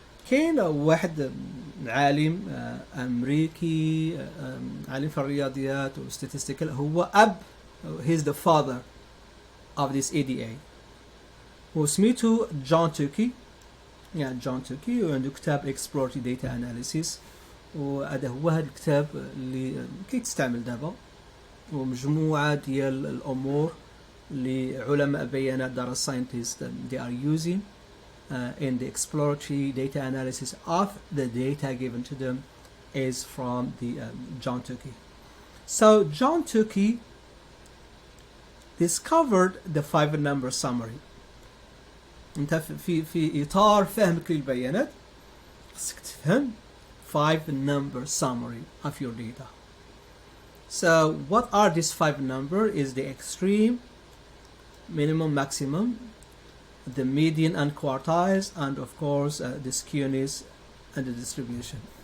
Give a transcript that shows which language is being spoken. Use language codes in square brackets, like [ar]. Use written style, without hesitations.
[ar] كاين واحد عالم أمريكي عالم في الرياضيات و statistical هو [en] he's the father of this ADA [ar] وسميته جون توكي. جون توكي وعنده كتاب exploratory data analysis، وهذا هو هذا الكتاب اللي كيتستعمل دابا، ومجموعة ديال الأمور اللي علماء بيانات دار [en] scientists they are using in the exploratory data analysis of the data given to them is from the John Tukey. So John Tukey discovered the 5 number summary. [ar] انت في اطار فهمك للبيانات خصك تفهم [en] 5 number summary of your data. So what are these 5 number? Is the extreme, minimum, maximum, the median and quartiles, and of course the skewness and the distribution.